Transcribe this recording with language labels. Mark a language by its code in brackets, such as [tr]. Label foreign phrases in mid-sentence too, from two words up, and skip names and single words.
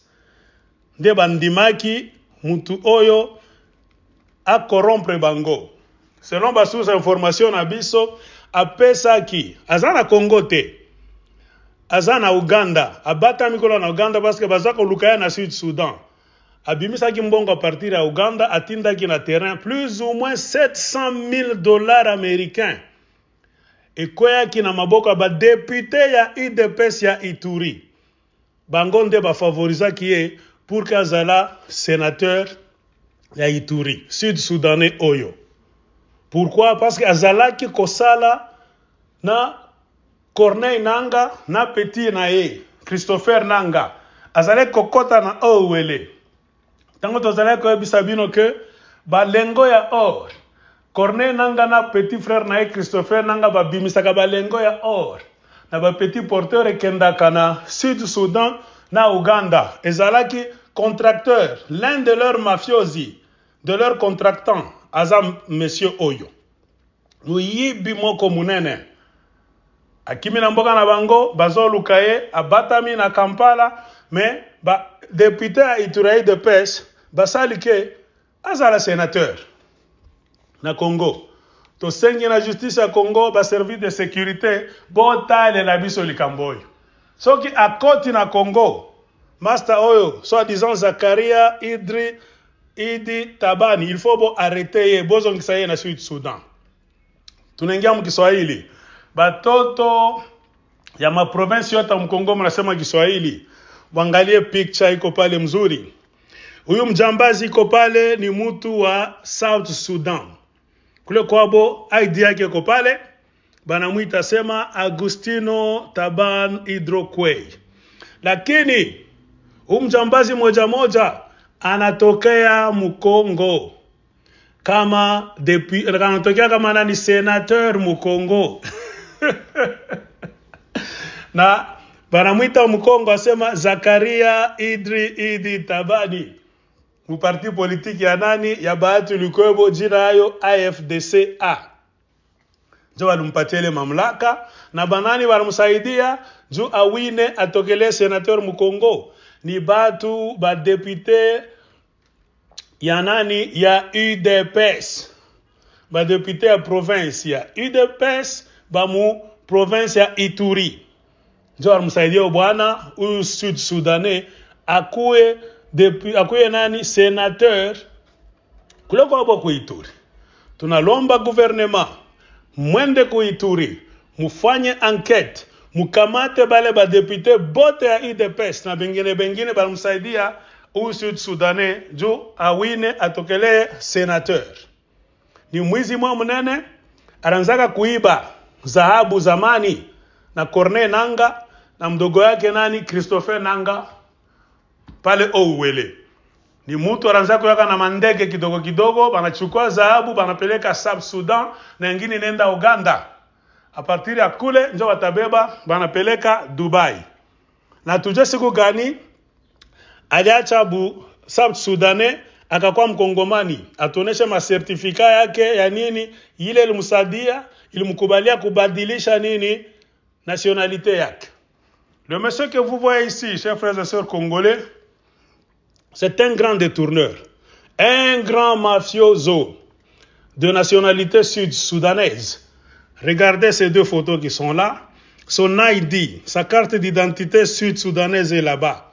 [ln] De bandima ki mutu oyo a corrompre bango. Selon ba [fr] source information [ln] na biso, apesa ki azana Congo te, azana Uganda, abata mikolo na Uganda [fr] parce que [ln] bazako lukaya na Sud Soudan. Abimisa ki mbongo [fr] a partir [ln] ya Uganda, atinda ki na terrain [fr] plus ou moins [ln] $700,000 américains. Et kwea ki na maboko ba député ya UDPS ya Ituri. Bango nde ba favoriza ki ye pour kazala sénateur ya Ituri, Sud-Soudanais oyo. [fr] Pourquoi? Parce que [ln] azalaki kosala na Corneille Nanga na petit na ye, Christopher Nanga. Azalaki kokota na Owele. Tango tozalaki koyebisa bino ke balengo ya or. Corneille Nanga na [fr] petit frère [ln] na ye, Christopher Nanga babimisaka balengo ya or. Na ba [fr] petit porteur [ln] ekendaka na Sud-Soudan na Uganda. Ezalaki contracteur, [fr] l'un de leurs mafiosi, de leurs contractants. [ln] Azam monsieur Oyo. Muyibi moko munene. Akimi na mboka na bango, bazo lukaye, abatami na Kampala, mais ba [fr] député à Ituri de pêche, [ln] basali ke azala sénateur na Congo. To sengi na justice ya Congo, ba [fr] service de sécurité, [ln] botale la biso likamboyo. Soki akoti na Congo, Master Oyo, soi-disant Zakaria Idi Tabani, [fr] il faut arrêter [ln] ye bozo ngisaye na Sud-Soudan. [sw] Tunaingia mkiswahili. Batoto ya ma province yote mkongo mnasema Kiswahili. Wangalie picture iko pale mzuri. Huyu mjambazi iko pale ni mtu wa South Sudan. Kule kwabo ID yake iko pale. Banamuita sema Agustino Taban Hydroquay. Lakini huyu mjambazi moja anatokea Mkongo kama anatokea kama nani senateur Mkongo. Na banamuita Mkongo asema Zakaria Idi Tabani. [fr] Parti politique [sw] ya nani ya Bahati Lukwebo, jina hayo AFDCA. Jo walimpatia mamlaka na banani walimsaidia juu awine atokele senateur Mkongo. Ni batu ba député ya nani ya UDPS. Ba député ya province ya UDPS ba mu province ya Ituri. Ndio msaidia bwana huyu Sud-Soudanais akuwe nani sénateur kule kwa kwa Ituri. Tunalomba gouvernement mwende ku Ituri, mufanye enquête, mukamate bale ba député bote ya UDPS na bengine balimsaidia huyu Sud-Soudanais juu awine atokele sénateur. Ni mwizi mwa mnene aranzaka kuiba dhahabu zamani na Corneille Nanga na mdogo yake nani Christopher Nanga pale Owele. Ni mtu aranzaka kuyaka na mandege kidogo banachukua dhahabu banapeleka South Sudan na nyingine nenda Uganda. [fr] A partir [sw] ya kule njo watabeba banapeleka Dubai. Na tujue siku gani aliacha South Sudanais akakuwa mkongomani, atonesha masertifika yake ya nini, ile ilimsaidia, ilimkubalia kubadilisha nini nationalite yake. [fr] Le monsieur que vous voyez ici, chers frères et sœurs congolais, c'est un grand détourneur, un grand mafioso de nationalité sud-soudanaise. Regardez ces deux photos qui sont là. Son ID, sa carte d'identité sud-soudanaise est là-bas.